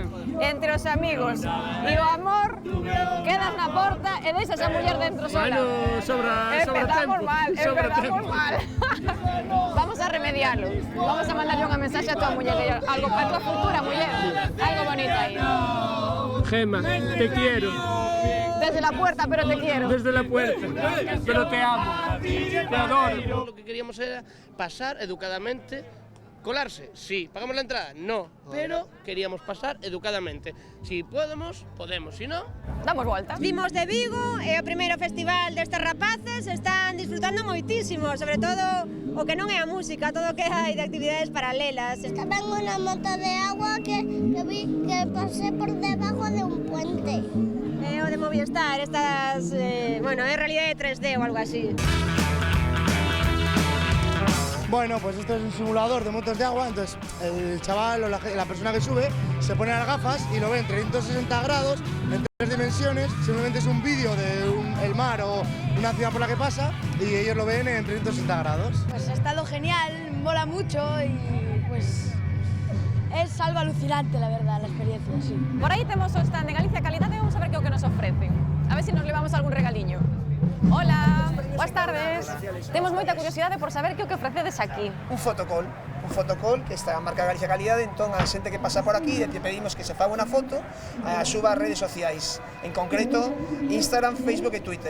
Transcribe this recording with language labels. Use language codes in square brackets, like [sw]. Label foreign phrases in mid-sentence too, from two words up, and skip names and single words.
[gl] Entre os amigos e o amor, quedas na porta e deixas a muller dentro sola. Bueno, sobra tempo. [es] Empezamos mal. Vamos a remediarlo. [gl] Vamos a mandarle unha mensaxe a tua muller, algo para tua futura muller, algo bonito aí. [es] Gemma, te quiero. Desde la puerta, pero te quiero. Desde la puerta, pero te amo. Te adoro. Lo que queríamos era pasar educadamente, colarse. Sí, pagamos la entrada, no, pero queríamos pasar educadamente. Si podemos, si no, [gl] damos volta. Vimos de Vigo, é o primeiro festival destes rapaces, están disfrutando moitísimo, sobre todo o que non é a música, todo o que hai de actividades paralelas. [es] Estaba en unha moto de agua que vi que pasé por debajo de un puente. [gl] É o de Movistar, estas, bueno, é realidade 3D ou algo así. [es] Bueno, pues esto es un simulador de motos de agua, entonces el chaval o la persona que sube se pone las gafas y lo ve en 360 grados, en 3 dimensiones, simplemente es un vídeo de el mar o una ciudad por la que pasa y ellos lo ven en 360 grados. Pues ha estado genial, mola mucho y pues es algo alucinante la verdad, la experiencia, sí. [gl] Por aí temos o stand de Galicia Calidade e vamos a ver que é o que nos ofrecen. A ver se nos levamos algún regaliño. Hola, boas tardes. Temos moita curiosidade por saber que o que ofrecedes aquí. Un fotocall que está a marca Galicia Calidade, entón a xente que pasa por aquí te pedimos que se faga unha foto a suba ás redes sociais, en concreto Instagram, Facebook e Twitter.